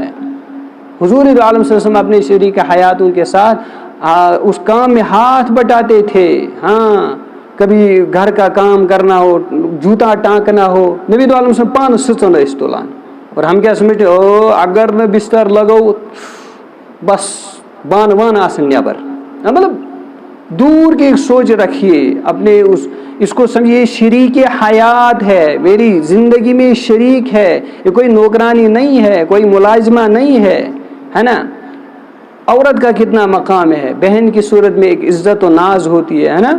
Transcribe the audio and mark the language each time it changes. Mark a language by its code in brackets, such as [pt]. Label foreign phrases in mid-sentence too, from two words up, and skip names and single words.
[hi] हुजूर दो आलम [ar] صلى الله عليه وسلم [hi] अपने शरीक हयातों के साथ उस काम में हाथ बटाते थे। हाँ, कभी घर का काम करना हो, जूता टाँकना हो, नबी दो आलम [ar] صلى الله عليه وسلم [ks] पान इस्तोलान, [hi] और हम क्या समझते ओ अगर न बिस्तर लगाओ [ks] बस बान वान आसन नबर, [hi] मतलब दूर की एक सोच रखिए अपने उस इसको समझिए शरीक हयात है, मेरी ज़िंदगी में शरीक है, ये कोई नौकरानी नहीं है, कोई मुलाजिमा नहीं है ना। औरत का कितना मकाम है, बहन की सूरत में एक इज़्ज़त व नाज होती है ना।